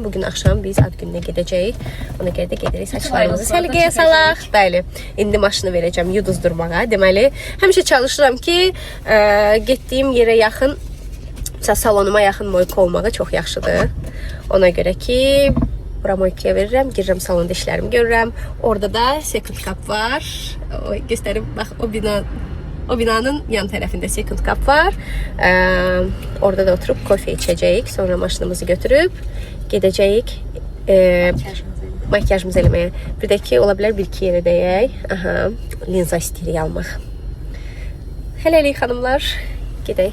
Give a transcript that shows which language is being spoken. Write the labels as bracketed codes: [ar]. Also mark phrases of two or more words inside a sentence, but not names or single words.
[az] Bugün axşam biz ad gününə gedəcəyik. Ona görə də gedirik saçlarımızı səliqəyə salaq. Bəli, indi maşını verəcəm yuduzdurmağa. Deməli, həmişə çalışıram ki, getdiyim yerə yaxın, salonuma yaxın moyka olmağı çox yaxşıdır. Ona görə ki, bura moykaya verirəm, girirəm salonda işlərimi görürəm. Orada da [en] second cup [az] var. Göstərim, bax, o binanın yan tərəfində [en] second cup [az] var. Orada da oturub kofe içəcəyik. Sonra maşınımızı götürüb gedəcəyik makyajımızı eləməyə. Bir də ki, ola bilər bir-iki yerə dəyək. Linza istəyirik almaq. Hələlik xanımlar, gedək.